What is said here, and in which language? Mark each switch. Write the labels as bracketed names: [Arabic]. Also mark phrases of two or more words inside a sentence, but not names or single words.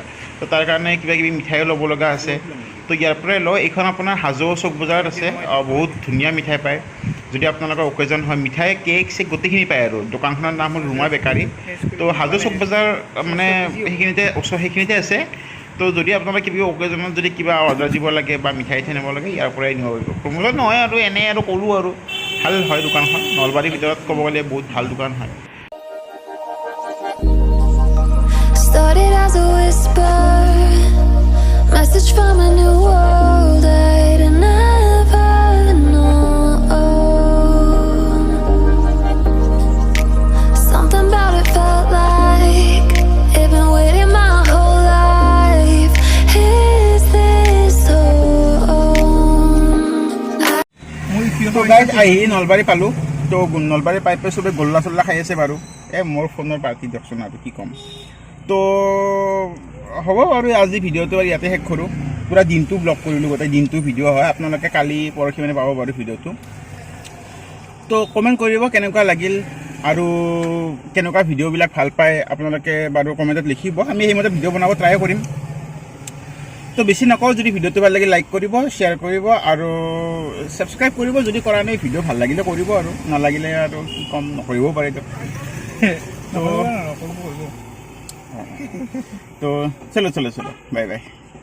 [Assamese] তো তাৰ কাৰণে কিবা কিবি মিঠাইও ল'ব লগা আছে তো ইয়াৰ পৰাই লওঁ এইখন আপোনাৰ হাজো চক বজাৰত আছে বহুত ধুনীয়া মিঠাই পায় যদি আপোনালোকৰ অকেজন হয় মিঠাই কেক চেক গোটেইখিনি পায় আৰু দোকানখনৰ নাম হ'ল ৰুমা বেকাৰী তো হাজো চক বজাৰ মানে সেইখিনিতে আছে তো যদি আপোনালোকে কিবা অকেজনত যদি কিবা অৰ্ডাৰ দিব লাগে বা মিঠাই নিব লাগে ইয়াৰ পৰাই নিব পাৰিব প্ৰমোলত নহয় আৰু এনেই আৰু ক'লোঁ আৰু ভাল হয় দোকানখন নলবাৰীৰ ভিতৰত ক'ব গ'লে বহুত ভাল দোকান হয় [English] Started as a whisper, message from a new world I'd never known. Something about it felt like it'd been waiting my whole life. Is this so? [Assamese] তো গাইজ আহি নলবাৰী পালোঁ তো নলবাৰী পাই পেলাই চবে গোল্লা চোল্লা খাই আছে বাৰু মোৰ ফোনৰ পাৰ্টি দিয়কচোন আৰু কি ক'ম তো হ'ব বাৰু আজি ভিডিঅ'টো আৰু ইয়াতে শেষ কৰোঁ পুৰা দিনটো ব্লগ কৰিলোঁ গোটেই দিনটো ভিডিঅ' হয় আপোনালোকে কালি পৰহি মানে পাব বাৰু ভিডিঅ'টো তো কমেণ্ট কৰিব কেনেকুৱা লাগিল আৰু কেনেকুৱা ভিডিঅ'বিলাক ভাল পায় আপোনালোকে বাৰু কমেণ্টত লিখিব আমি সেইমতে ভিডিঅ' বনাব ট্ৰাই কৰিম তো বেছি নকওঁ যদি ভিডিঅ'টো ভাল লাগে লাইক কৰিব শ্বেয়াৰ কৰিব আৰু ছাবস্ক্ৰাইব কৰিব যদি কৰা নাই ভিডিঅ' ভাল লাগিলে কৰিব আৰু নালাগিলে আৰু কি ক'ম নকৰিবও পাৰে তো [Hindi] तो चलो चलो चलो बाय बाय